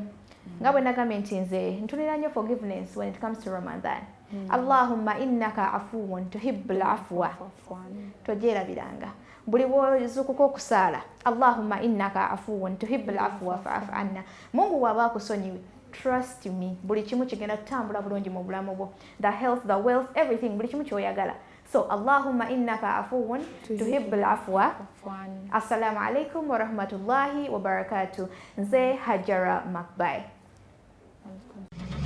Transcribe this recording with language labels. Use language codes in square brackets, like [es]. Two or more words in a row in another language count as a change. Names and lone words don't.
[lg] Nga bwe nagambye nti nze ntunira nnyo [en] forgiveness when it comes to Ramadan. [ar] اللهم إنك عفو تحب العفو. [lg] Togyerabiranga. buli bwozukuka okusaala [ar] اللهم إنك عفو تحب العفو فاعف عنا, [lg] Mungu waba akusonyiwe, [en] trust me, [lg] buli kimu kigenda kutambula bulungi mu bulamu bwo, [en] the health, the wealth, everything, [lg] buli kimu kyoyagala. [ar] So اللهم إنك عفو تحب العفو. السلام عليكم ورحمة الله وبركاته. [lg] Nze Hajara Makbai.